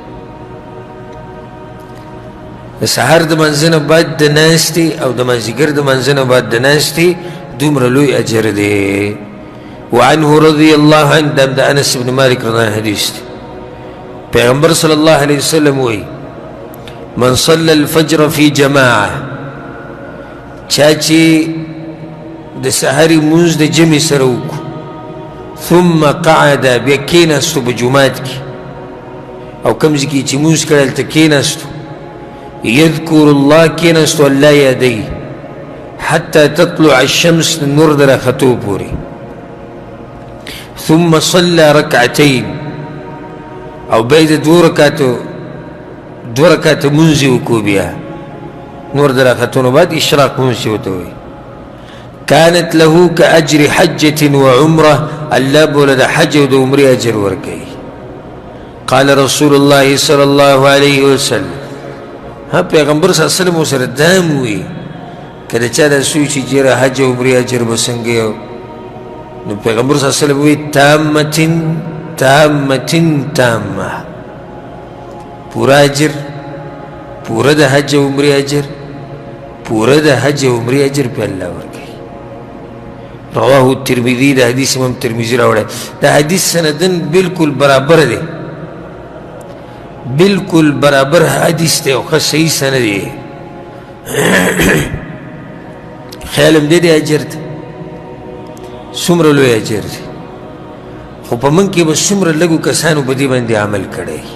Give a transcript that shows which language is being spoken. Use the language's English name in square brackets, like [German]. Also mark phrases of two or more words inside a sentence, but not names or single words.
[Pashto] د سهار د منځه نه بعد د ناستې او د مازدیګر د منځه نه بعد د ناستې دومره لوی اجر دی. [Arabic] وعنه رضی الله عنه، [Pashto] دا د انس بن مالک رضی حدیث دی. پیغمبر [Arabic] صلی الله علیه وسلم [Pashto] وایي [Arabic] من صلی الفجر فی جماعه، [Pashto] چا چې د سحري مونځ د جمع سره وکړو، [Arabic] ثم قعد، [Pashto] بیا کېناستو په جومات کې او کوم ځای کې چې مونځ کړی هلته کېناستو، [Arabic] یذکر الله، [Pashto] کېناستو الله یادوي، [Arabic] حتی تطلع الشمس، [Pashto] نور د راختو پورې، [Arabic] ثم صلى رکعتین، [Pashto] او بیا د دوه رکعته مونځ یې وکړو، بیا نور د راختونو بعد اشراق مونځ چې ورته وایي، [Arabic] كانت له كأجر حجة وعمرة، [Pashto] الله بوله د حج او د عمرې اجر ورکوي. [Arabic] قال رسول الله صلى الله عليه وسلم، [Pashto] ها پیغمبر [Arabic] صلی الله علیه وسلم [Pashto] ورسره دا هم وایي که د چا دا سوی چې جیره حج او عمرې اجر به څنګه یو، نو پیغمبر [Arabic] صلی الله علیه وسلم [Pashto] وایي [Arabic] تامتن تامتن تامه، [Pashto] پورا اجر، پورا د حج او عمرې اجر، پورا د حج او عمرې اجر په الله ورکوي. [Arabic] رواه الترمذي، [Pashto] دا حدیث امام ترمذي راوړی، دا حدیث سندن بالکل برابر دی، بالکل برابر حدیث دی او ښه صحیح سند دی. خیال هم دی د اجر ته څومره لوی اجر دی، خو په موږ کې به څومره لږو کسانو په دې باندې عمل کړی.